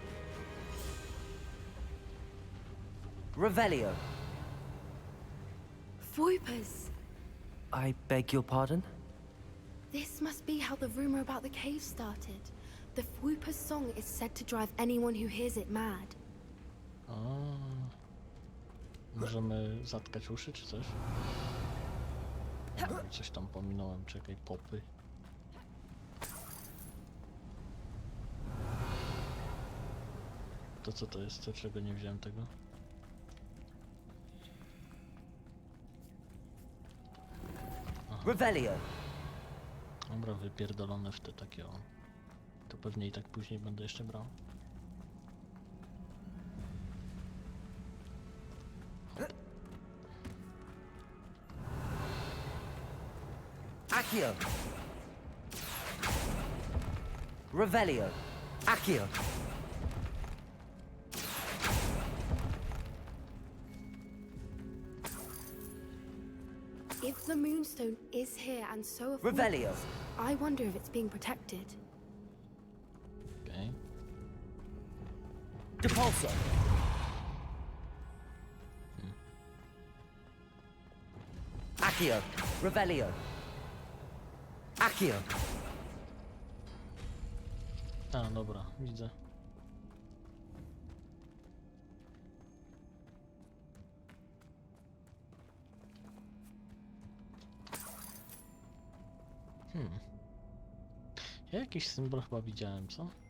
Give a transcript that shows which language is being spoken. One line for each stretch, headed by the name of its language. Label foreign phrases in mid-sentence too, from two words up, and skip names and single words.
Polish: Revelio.
English: Foipers! I beg your pardon? This must be how the rumor about the cave started. The Foipers song is said to drive anyone who hears it mad.
Polish: A, możemy zatkać uszy czy coś? O, coś tam pominąłem, czekaj, popy. To co to jest? Dlaczego nie wziąłem tego? Aha. Revelio. Dobra, wypierdolone w te takie o. To pewnie i tak później będę jeszcze brał. Accio. Revelio. Accio.
English: If the Moonstone is here and so are Revelio. Foipers, I wonder if it's being protected.
Polish: Okej. Depulso. Accio. Revelio. Accio. A, dobra, widzę. Ja jakiś symbol chyba widziałem, co?